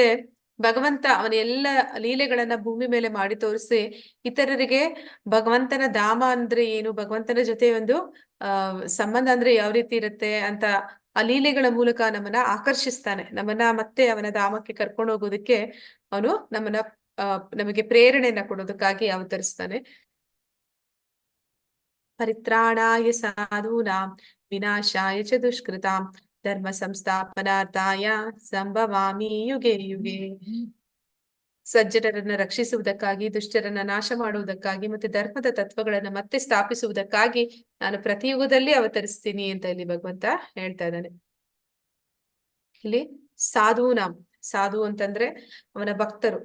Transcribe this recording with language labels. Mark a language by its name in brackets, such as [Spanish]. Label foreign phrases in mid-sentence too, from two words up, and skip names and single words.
[Kannada] ಮತ್ತೆ ಭಗವಂತ ಅವನ ಎಲ್ಲ ಲೀಲೆಗಳನ್ನ ಭೂಮಿ ಮೇಲೆ ಮಾಡಿ ತೋರಿಸಿ ಇತರರಿಗೆ ಭಗವಂತನ ಧಾಮ ಅಂದ್ರೆ ಏನು, ಭಗವಂತನ ಜೊತೆ ಒಂದು ಸಂಬಂಧ ಅಂದ್ರೆ ಯಾವ ರೀತಿ ಇರುತ್ತೆ ಅಂತ ಆ ಲೀಲೆಗಳ ಮೂಲಕ ನಮ್ಮನ್ನ ಆಕರ್ಷಿಸ್ತಾನೆ. ನಮ್ಮನ್ನ ಮತ್ತೆ ಅವನ ಧಾಮಕ್ಕೆ ಕರ್ಕೊಂಡು ಹೋಗೋದಕ್ಕೆ ಅವನು ನಮ್ಮನ್ನ ನಮಗೆ ಪ್ರೇರಣೆಯನ್ನ ಕೊಡೋದಕ್ಕಾಗಿ ಅವತರಿಸ್ತಾನೆ. [Sanskrit] ಪರಿತ್ರಾಣಾಯ ಸಾಧೂನಾಂ ವಿನಾಶಾಯ ಚ ದುಷ್ಕೃತಾಂ ಧರ್ಮ ಸಂಸ್ಥಾಪನಾರ್ಥಾಯ ಸಂಭವಾಮಿ ಯುಗೆ ಯುಗೆ. [Kannada] ಸಜ್ಜನರನ್ನ ರಕ್ಷಿಸುವುದಕ್ಕಾಗಿ, ದುಷ್ಟರನ್ನ ನಾಶ ಮಾಡುವುದಕ್ಕಾಗಿ, ಮತ್ತೆ ಧರ್ಮದ ತತ್ವಗಳನ್ನ ಮತ್ತೆ ಸ್ಥಾಪಿಸುವುದಕ್ಕಾಗಿ ನಾನು ಪ್ರತಿ ಯುಗದಲ್ಲಿ ಅವತರಿಸ್ತೀನಿ ಅಂತ ಇಲ್ಲಿ ಭಗವಂತ ಹೇಳ್ತಾ ಇದ್ದಾನೆ. ಇಲ್ಲಿ ಸಾಧೂನಾಂ, ಸಾಧು ಅಂತಂದ್ರೆ ಅವನ ಭಕ್ತರು.